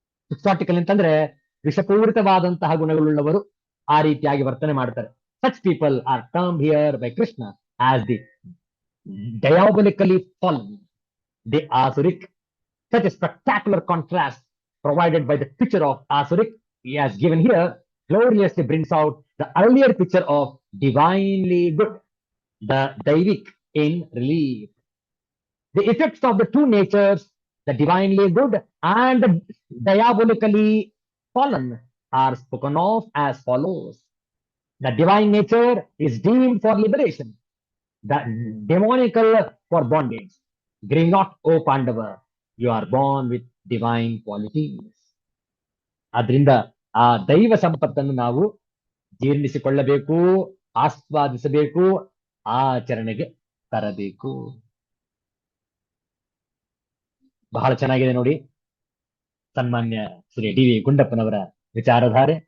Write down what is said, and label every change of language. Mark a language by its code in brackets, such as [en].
[kn] ಕ್ವಿಕ್ಸಾಟಿಕಲ್ ಅಂತಂದ್ರೆ ವಿಷಪೂರಿತವಾದಂತಹ ಗುಣಗಳುಳ್ಳವರು ಆ ರೀತಿಯಾಗಿ ವರ್ತನೆ ಮಾಡ್ತಾರೆ. [en] Such people are term here by Krishna as the diabolically fallen, the Asuric. Such a spectacular contrast provided by the picture of Asuric he has given here gloriously brings out the earlier picture of divinely good, the Daivic, in relief. The effects of the two natures, the divinely good and the diabolically fallen, are spoken of as follows. The divine nature is deemed for liberation, the demonical for bondage. Grieve not, O Pandava, you are born with divine qualities. [kn] ಆದ್ರಿಂದ ಆ ದೈವ ಸಂಪತ್ತನ್ನು ನಾವು ಜೀರ್ಣಿಸಿಕೊಳ್ಳಬೇಕು, ಆಸ್ವಾದಿಸಬೇಕು, ಆಚರಣೆಗೆ ತರಬೇಕು. ಬಹಳ ಚೆನ್ನಾಗಿದೆ ನೋಡಿ ಸನ್ಮಾನ್ಯ ಶ್ರೀ ಡಿ ವಿ ಗುಂಡಪ್ಪನವರ ವಿಚಾರಧಾರೆ.